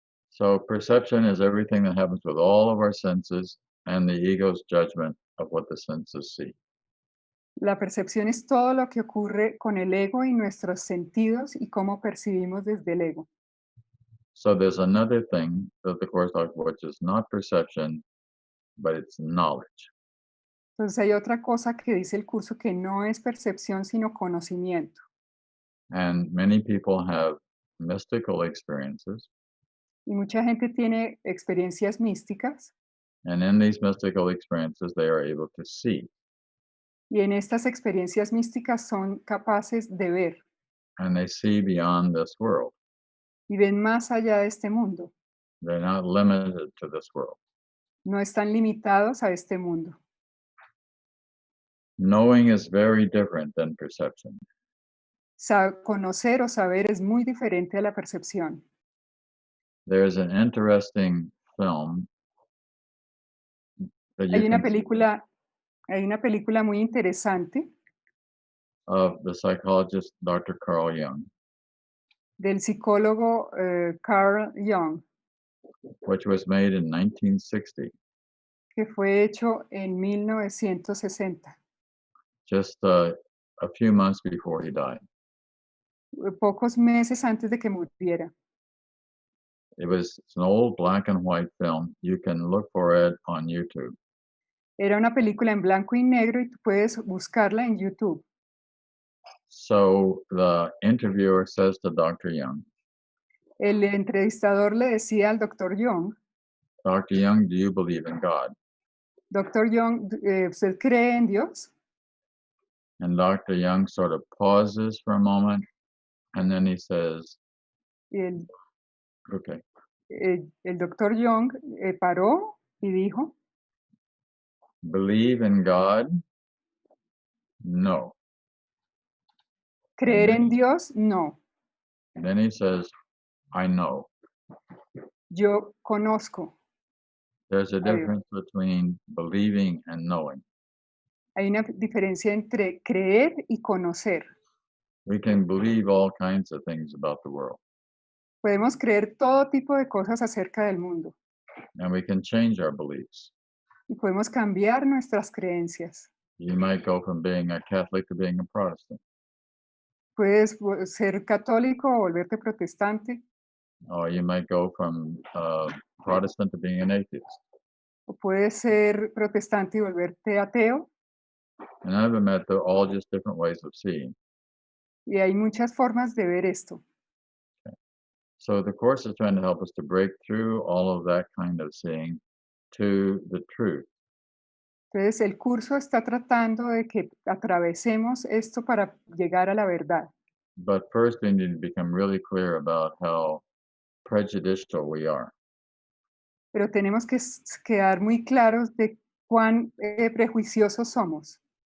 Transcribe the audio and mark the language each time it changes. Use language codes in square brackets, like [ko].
[en] So perception is everything that happens with all of our senses and the ego's judgment of what the senses see. [es] La percepción es todo lo que ocurre con el ego y nuestros sentidos y cómo percibimos desde el ego. [en] So there's another thing that the Course talks about, which is not perception, but it's knowledge. [es] Entonces hay otra cosa que dice el curso que no es percepción, sino conocimiento. [en] And many people have mystical experiences. [es] Y mucha gente tiene experiencias místicas [en] And in these mystical experiences, they are able to see. [es] y en estas experiencias místicas son capaces de ver [en] And they see beyond this world. [es] y ven más allá de este mundo. [en] They're not limited to this world. [es] No están limitados a este mundo. [en] Knowing is very different than perception. [es] Conocer o saber es muy diferente a la percepción. [en] There's an interesting film that you [es] Hay una [en] can see [es] película, hay una película muy interesante [en] of the psychologist Dr. Carl Jung, [es] del psicólogo Carl Jung, [en] which was made in 1960, [es] que fue hecho en 1960, [en] just a few months before he died. [es] pocos meses antes de que muriera. [en] It's an old black and white film. You can look for it on YouTube. [es] Era una película en blanco y negro y tú puedes buscarla en YouTube. [en] So the interviewer says to Dr. Jung, [es] El entrevistador le decía al doctor Jung, [en] Dr. Jung, do you believe in God? [es] doctor Jung, ¿usted cree en Dios? [en] And Dr. Jung sort of pauses for a moment and then he says, [es] Y [en] okay, [es] el doctor Jung paró y dijo, [en] believe in God? No. And [es] ¿creer [en] then, [es] en Dios? No. [en] then he says, I know. [es] Yo conozco [en] There's a [es] a Dios. [en] difference between believing and knowing. [es] Hay una diferencia entre creer y conocer. [en] We can believe all kinds of things about the world, [es] Podemos creer todo tipo de cosas acerca del mundo [en] and we can change our beliefs. [es] y podemos cambiar nuestras creencias. [en] You might go from being a Catholic to being a Protestant, [es] Puedes ser católico o volverte protestante, [en] or you might go from Protestant to being an atheist. [es] o puedes ser protestante y volverte ateo, [en] And I've met they're all just different ways of seeing. [es] y hay muchas formas de ver esto. [en] So the Course is trying to help us to break through all of that kind of seeing to the truth. [es] Entonces, el curso está tratando de que atravesemos esto para llegar a la verdad. [en] But first, we need to become really clear about how prejudicial we are. [es] Pero tenemos que quedar muy claros de cuán prejuiciosos somos,